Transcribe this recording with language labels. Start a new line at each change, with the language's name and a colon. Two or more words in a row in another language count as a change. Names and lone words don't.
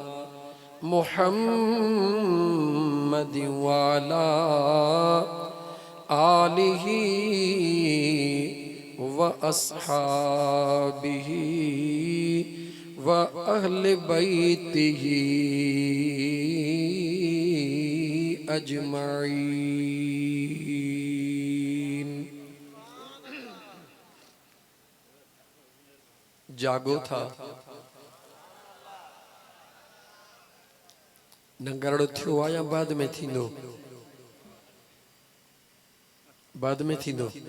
Arabic: محمد وعلى آله وأصحابه وأهل بيته أجمعين.
Sindhi: जागो था नंगरड़ो थियो आ या बाद में थींदो? बाद में थींदो।